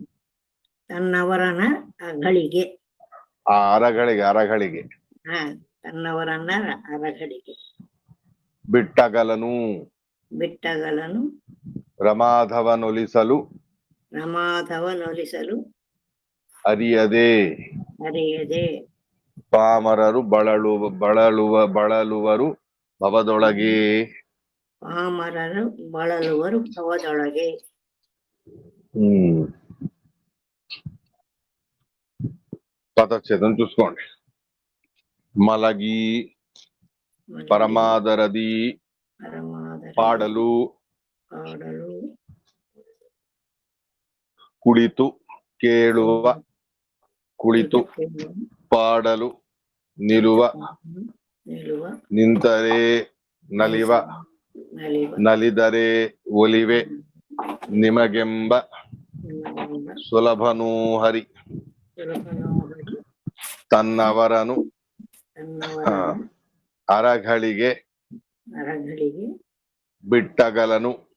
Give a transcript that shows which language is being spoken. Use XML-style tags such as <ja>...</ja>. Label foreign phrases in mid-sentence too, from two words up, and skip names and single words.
<kn>ಆ ಅರಗಳಿಗೆ ಬಿಟ್ಟಗಲನು ರಮಾಧವನೊಲಿಸಲು ಅರಿಯದೆ ಪಾಮರರು ಬಳಲುವರು ಭವದೊಳಗೆ.</kn> <te>పదచ్ఛేదం చూసుకోండి.</te> <kn>ಮಲಗಿ ಪರಮಾದರದಿ ಪಾಡಲು ಕುಳಿತು ಕೇಳುವ ಕುಳಿತು ಪಾಡಲು ನಿಲುವ ನಿಂತರೆ ನಲಿವ ನಲಿದರೆ ಒಲಿವೆ ನಿಮಗೆಂಬ ಸುಲಭನೂ ಹರಿ ತನ್ನವರನು ಅರಗಳಿಗೆ ಬಿಟ್ಟಗಲನು</kn>